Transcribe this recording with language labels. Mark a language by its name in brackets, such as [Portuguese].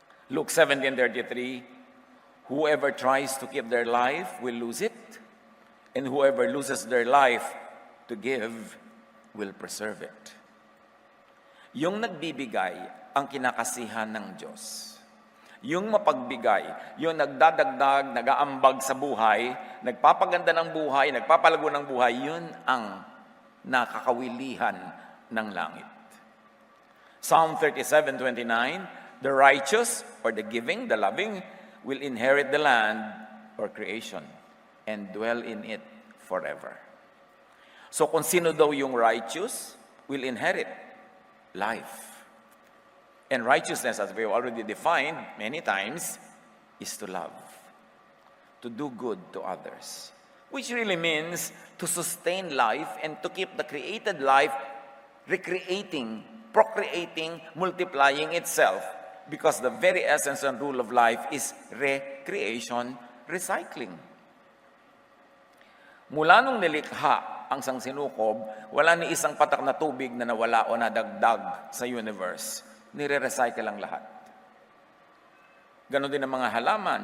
[English] Luke 17:33, whoever tries to keep their life will lose it, and whoever loses their life to give will preserve it. [Filipino] Yung nagbibigay ang kinakasihan ng Diyos. Yung mapagbigay, yung nagdadagdag, nagaambag sa buhay, nagpapaganda ng buhay, nagpapalago ng buhay, yun ang nakakawilihan ng langit. [English] Psalm 37:29, the righteous, or the giving, the loving, will inherit the land or creation and dwell in it forever. So [Filipino] kung sino daw yung [English] righteous, will inherit life. And righteousness, as we have already defined many times, is to love, to do good to others, which really means to sustain life and to keep the created life recreating, procreating, multiplying itself. Because the very essence and rule of life is recreation, recycling. [Filipino] Mula nung nilikha ang sangsinukob, wala ni isang patak na tubig na nawala o nadagdag sa universe. Nire-recycle ang lahat. Ganon din ang mga halaman.